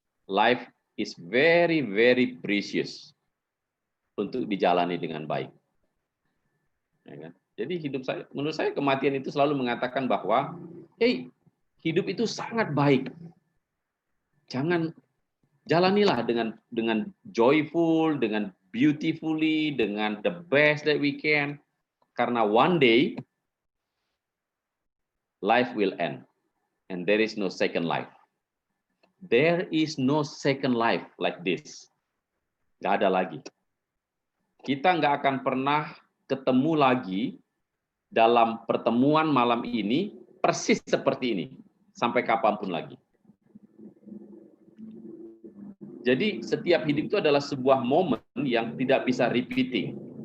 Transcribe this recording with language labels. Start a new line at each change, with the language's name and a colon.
English: Life is very, very precious
Indonesian: untuk dijalani dengan baik. Ya kan? Jadi menurut saya kematian itu selalu mengatakan bahwa, hey, hidup itu sangat baik. Jalanilah dengan
English: joyful, dengan beautifully, dengan the best that we can. Karena one day life will end and there is no second life. There is no second life like this.
Indonesian: Nggak ada lagi. Kita nggak akan pernah ketemu lagi dalam pertemuan malam ini persis seperti ini sampai kapanpun lagi. Jadi setiap hidup itu adalah sebuah momen yang tidak bisa repeating.